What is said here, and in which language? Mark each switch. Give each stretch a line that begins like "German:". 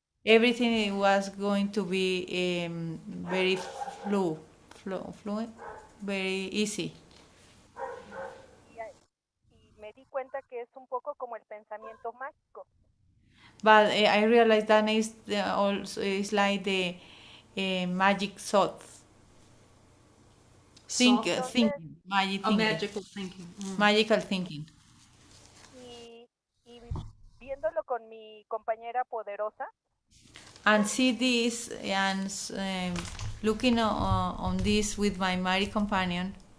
English: everything was going to be very fluent, very easy.
Spanish: Y me di cuenta que es un poco como el pensamiento mágico.
English: But I realized that also is like the magic thoughts. Thinking, magic A thinking, magical thinking. Mm. magical thinking.
Spanish: Y viéndolo con mi compañera poderosa,
English: And see this and looking on this with my married companion,